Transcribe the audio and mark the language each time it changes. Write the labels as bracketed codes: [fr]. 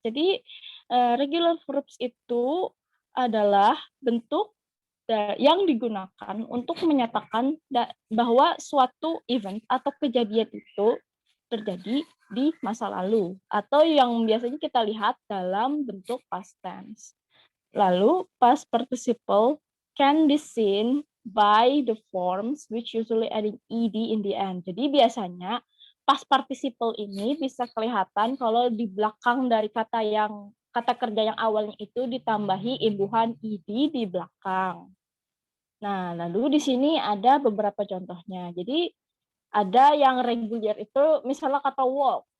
[id] Jadi, regular verbs itu adalah bentuk yang digunakan untuk menyatakan bahwa suatu event atau kejadian itu terjadi di masa lalu, atau yang biasanya kita lihat dalam bentuk past tense. [en] Lalu, past participle can be seen by the forms which usually adding ed in the end. [id] Jadi biasanya past participle ini bisa kelihatan kalau di belakang dari kata kerja yang awalnya itu ditambahi imbuhan ed di belakang. Nah, lalu di sini ada beberapa contohnya. Jadi ada yang regular itu misalnya kata walk.